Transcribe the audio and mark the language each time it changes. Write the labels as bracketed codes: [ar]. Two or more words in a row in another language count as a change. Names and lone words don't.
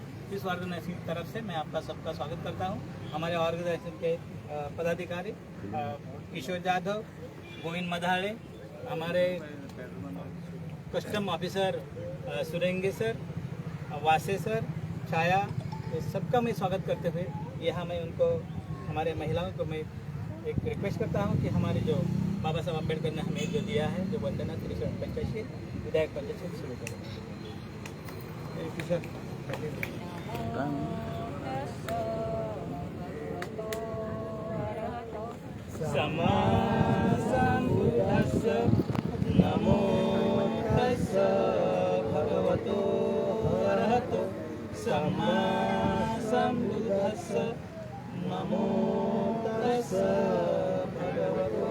[hi] इस ऑर्गेनाइजेशन की तरफ से मैं आपका सबका स्वागत करता हूँ. हमारे ऑर्गेनाइजेशन के पदाधिकारी किशोर जाधव, गोविंद मधाड़े, हमारे कस्टम ऑफिसर सुरेंगे सर, वासे सर, छाया, इस सबका मैं स्वागत करते हुए यहाँ मैं उनको हमारे महिलाओं को मैं एक रिक्वेस्ट करता हूँ कि हमारे जो बाबा साहब आम्बेडकर ने हमें जो दिया है जो वंदना 385 विधायक पंचायत शुरू करें. [pi] समा संबुद्धस्स नमो तस्स भगवतो अरहतो समा संबुद्धस्स नमो तस्स भगवतो